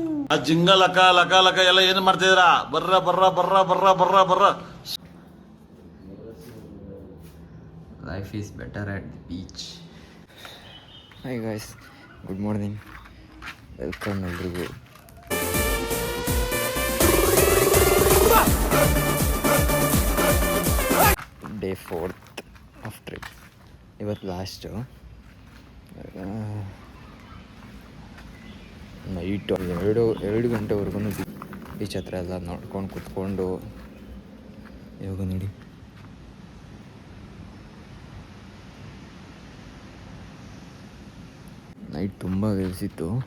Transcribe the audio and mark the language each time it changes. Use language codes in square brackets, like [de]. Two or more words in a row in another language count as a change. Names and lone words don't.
[kn] ಆ ಜಿಂಗ ಲಕ ಲಕ ಲಕ ಎಲ್ಲ ಏನು ಮಾಡ್ತಿದ್ದೀರಾ? ಬರ್ರ ಬರ್ರ ಬರ್ರ ಬರ್ರ ಬರ್ರ ಬರ್ರ. [en] Life is better at the beach. Hi guys, good morning. Welcome ಎಲ್ರಿಗೂ. Day 4th of trip. [kn] ಇವತ್ತು ಲಾಸ್ಟು. ನೈಟು ಎರಡು ಗಂಟೆವರೆಗೂ ಬೀಚ್ ಹತ್ರ ಎಲ್ಲ ನೋಡ್ಕೊಂಡು ಕುತ್ಕೊಂಡು ಇವಾಗ ನೋಡಿ ನೈಟ್ ತುಂಬ ವೇವ್ಸಿತ್ತು.